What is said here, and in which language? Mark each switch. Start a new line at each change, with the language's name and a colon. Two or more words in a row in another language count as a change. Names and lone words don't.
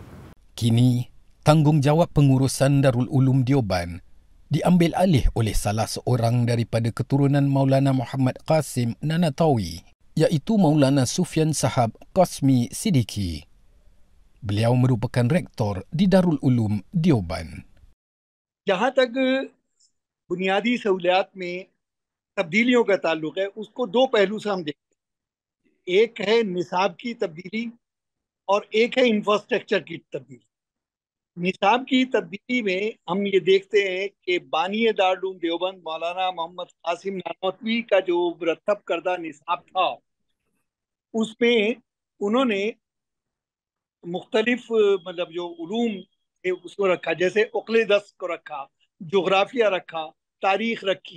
Malay: Kini, tanggungjawab pengurusan Darul Ulum Deoban diambil alih oleh salah seorang daripada keturunan Maulana Muhammad Qasim Nanatawi, iaitu Maulana Sufyan Sahab Qasmi Siddiqui. Beliau merupakan rektor di Darul Ulum Deoban.
Urdu: جہاں تک بنیادی سہولیات میں تبدیلیوں کا تعلق ہے، اس کو دو پہلو سے ہم دیکھتے ہیں. ایک ہے نصاب کی تبدیلی اور ایک ہے انفراسٹرکچر کی تبدیلی. نصاب کی تبدیلی میں ہم یہ دیکھتے ہیں کہ بانی دارالعلوم دیوبند مولانا محمد قاسم نانوتوی کا جو مرتب کردہ نصاب تھا، اس میں انہوں نے مختلف مطلب جو علوم تھے اس کو رکھا، جیسے عقل دست کو رکھا، جغرافیہ رکھا، تاریخ رکھی.